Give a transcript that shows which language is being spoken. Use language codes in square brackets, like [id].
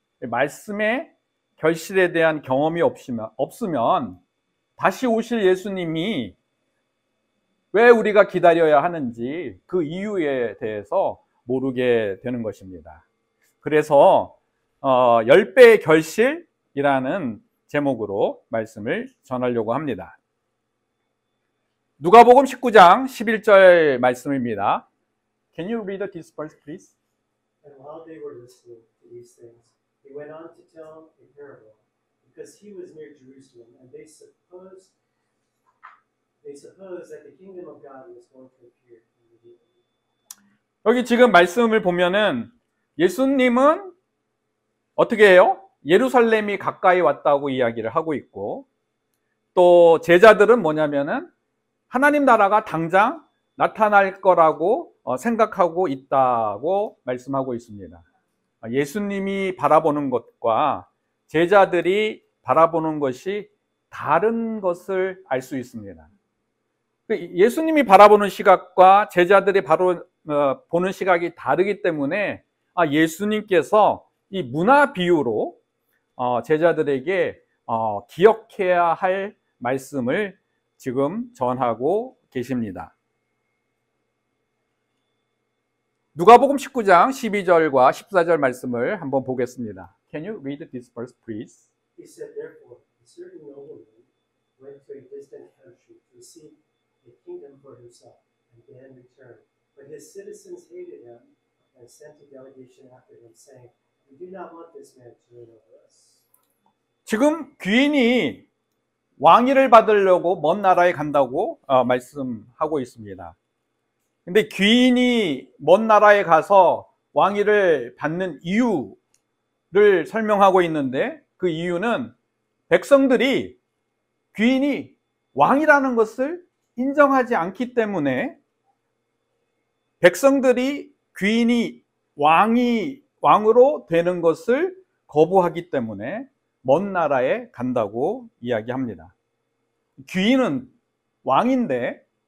[ko] 말씀의 결실에 대한 경험이 없으면 다시 오실 예수님이 왜 우리가 기다려야 하는지 그 이유에 대해서 모르게 되는 것입니다. 그래서 10배의 결실이라는 제목으로 말씀을 전하려고 합니다. 누가복음 19장 11절 말씀입니다. [en] Can you read this verse, please? And while they were listening to these things, he went on to tell a parable, because he was near Jerusalem, and they supposed that the kingdom of God was going to appear immediately. [ko] 여기 지금 말씀을 보면은 예수님은 어떻게 해요? 예루살렘이 가까이 왔다고 이야기를 하고 있고, 또 제자들은 뭐냐면은 하나님 나라가 당장 나타날 거라고 생각하고 있다고 말씀하고 있습니다. 예수님이 바라보는 것과 제자들이 바라보는 것이 다른 것을 알 수 있습니다. 예수님이 바라보는 시각과 제자들이 보는 시각이 다르기 때문에 예수님께서 이 문화 비유로 제자들에게 기억해야 할 말씀을 지금 전하고 계십니다. 누가복음 19장 12절과 14절 말씀을 한번 보겠습니다. [en] Can you read this verse, please? He said, therefore, a certain nobleman went to a distant country to receive a kingdom for himself, and then returned. But his citizens hated him and sent a delegation after him, saying, we do not want this man to reign over us. [ko] 지금 귀인이 왕위를 받으려고 먼 나라에 간다고 말씀하고 있습니다. 근데 귀인이 먼 나라에 가서 왕위를 받는 이유를 설명하고 있는데 그 이유는 백성들이 귀인이 왕이라는 것을 인정하지 않기 때문에 백성들이 귀인이 왕으로 되는 것을 거부하기 때문에 먼 나라에 간다고 이야기합니다. 귀인은 왕인데